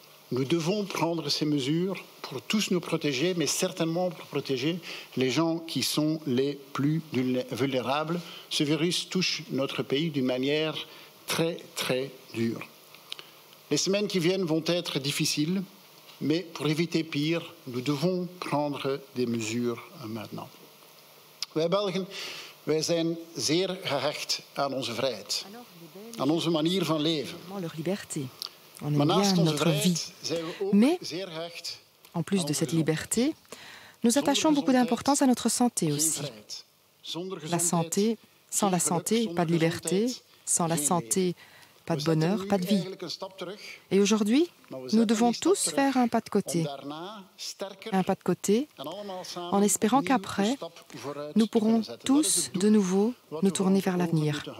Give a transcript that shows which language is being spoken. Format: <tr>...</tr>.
<fr>Nous devons prendre ces mesures pour tous nous protéger, mais certainement pour protéger les gens qui sont les plus vulnérables. Ce virus touche notre pays d'une manière très, très dure. Les semaines qui viennent vont être difficiles, mais pour éviter pire, nous devons prendre des mesures maintenant.</fr> <nl>Wij Belgen, wij zijn zeer gehecht aan onze vrijheid, aan onze manier van leven. Maar naast onze vrijheid zijn we ook zeer gehecht.</nl> <fr>En plus de cette liberté, nous attachons beaucoup d'importance à notre santé aussi. La santé, sans la santé, pas de liberté, sans la santé, pas de bonheur, pas de vie. Et aujourd'hui, nous devons tous faire un pas de côté. Un pas de côté en espérant qu'après, nous pourrons tous de nouveau nous tourner vers l'avenir.</fr>